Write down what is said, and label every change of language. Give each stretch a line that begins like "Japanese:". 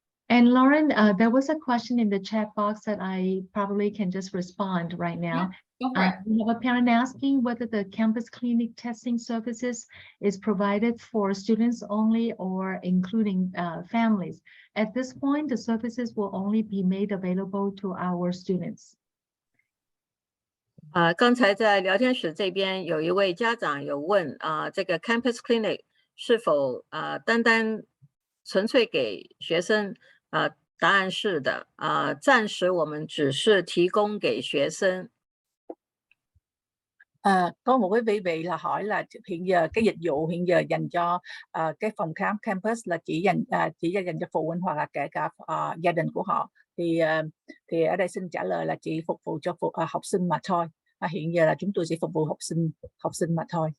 English: And Lauren, there was a question in the chat box that I probably can just respond right now. Go for it. We have a parent asking whether the campus clinic testing services is provided for students only or including families. At this point, the services will only be made available to our students.
Chinese: 刚才在聊天室这边有一位家长有问这个 campus clinic 是否单单纯粹给学生？答案是的，暂時我們只是提供給學生。
Vietnamese: Có một cái quý vị là hỏi là hiện giờ cái dịch vụ hiện giờ dành cho cái phòng khám campus là chỉ dành cho phụ huynh hoặc là kể cả gia đình của họ thì ở đây xin trả lời là chỉ phục vụ cho học sinh mà thôi. Hiện giờ là chúng tôi chỉ phục vụ học sinh mà thôi.